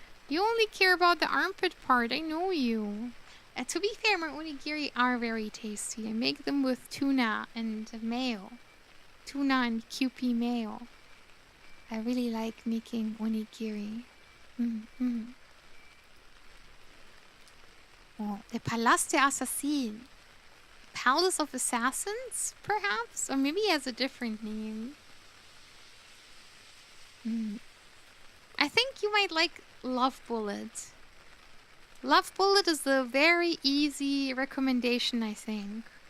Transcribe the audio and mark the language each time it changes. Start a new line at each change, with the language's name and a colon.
English: You only care about the armpit part, I know you. To be fair, my onigiri are very tasty. I make them with tuna and mayo. Tuna and Kewpie mayo. I really like making onigiri.
German: Oh, der Palast der Assassinen.
English: Palace of Assassins, perhaps? Or maybe he has a different name. I think you might like Love Bullet. Love Bullet is a very easy recommendation, I think.